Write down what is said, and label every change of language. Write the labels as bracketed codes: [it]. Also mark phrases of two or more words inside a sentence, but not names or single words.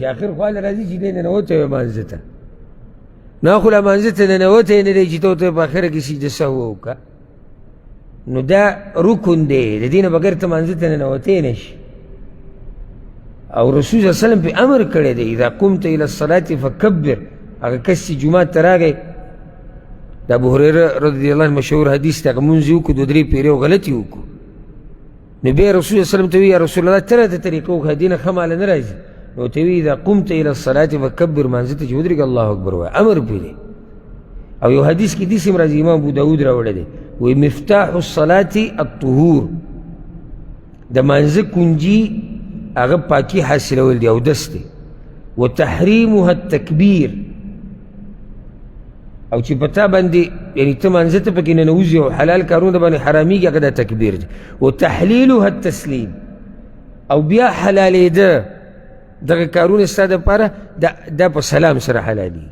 [ps] اخر خو هله راځي چې دی ننوتی وی مانځه ته، نو خو له مانځه ته ننوتی نه دی چې ته ورته په اخره کې سجده سهو وکړه. نو دا رکن دی، د دې نه بغیر ته مانځه ته ننوتی نه شي. او رسول [ar] صلی الله علیه وسلم [ps] پې امر کړی دی [ar] اذا قمت الى الصلاة فکبر. [ps] هغه کس چې جومات ته راغی، د ابو هریره [ar] رضی الله عنه [ps] مشهور حدیث دی، هغه مونځ یې وکړو، دوه درې پیرې او غلطي وکړو. نو بیا رسول [ar] صلی الله علیه وسلم [ps] ته وایي [ar] یا رسول الله [ps] ته راته طریقه وښیه، دې نه ښه ماله نه راځي. نو ورته وایي [ar] اذا قمت الى الصلاة فکبر، [ps] مانځه ته چې ودرېږه [ar] الله اکبر [ps] وایه، امر پرې دی. او یو حدیث کې داسې هم راځي، امام ابو داود راوړی دی، وایي [ar] مفتاح الصلاة الطهور، [ps] د مانځه کنجي هغه پاکي حاصلول دی، اودس دی. [ar] وتحریمها التکبیر، [ps] او چې په تا باندې یعنې ته مانځه ته پکې ننوځي او حلال کارونه د باندې حرامېږي، هغه دا تکبیر دی. [ar] وتحلیلها التسلیم، [ps] او بیا حلالېده دغه کارونه ستا دپاره دا په سلام سره حلالېږي.